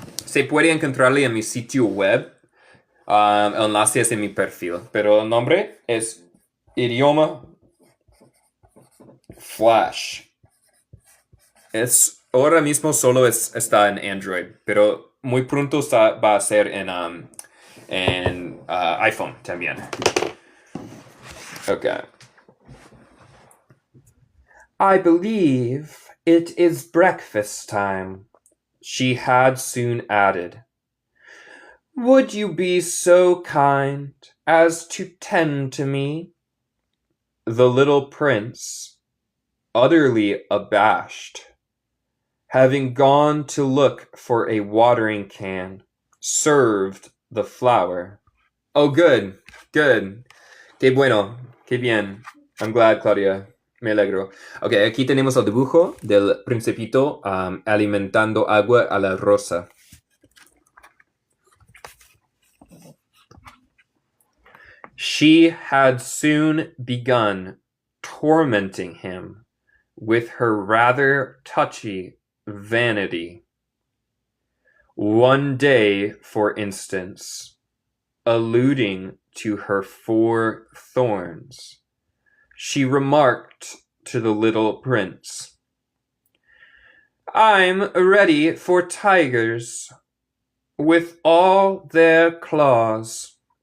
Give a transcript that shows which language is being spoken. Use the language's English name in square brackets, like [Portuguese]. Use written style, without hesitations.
[Spanish] Se puede encontrarle en mi sitio web. El enlace es en mi perfil, pero el nombre es Idioma Flash. Ahora mismo solo está en Android, pero muy pronto va a ser en iPhone también. Okay. [English] "I believe it is breakfast time," she had soon added. "Would you be so kind as to tend to me?" The little prince, utterly abashed, having gone to look for a watering can, served the flower. Oh, good, good. [Spanish] Qué bueno, qué bien. [English] I'm glad, Claudia. [Spanish] Me alegro. Ok, aquí tenemos el dibujo del principito alimentando agua a la rosa. [English] She had soon begun tormenting him with her rather touchy vanity. One day, for instance, alluding to her 4 thorns, she remarked to the little prince, "I'm ready for tigers, with all their claws."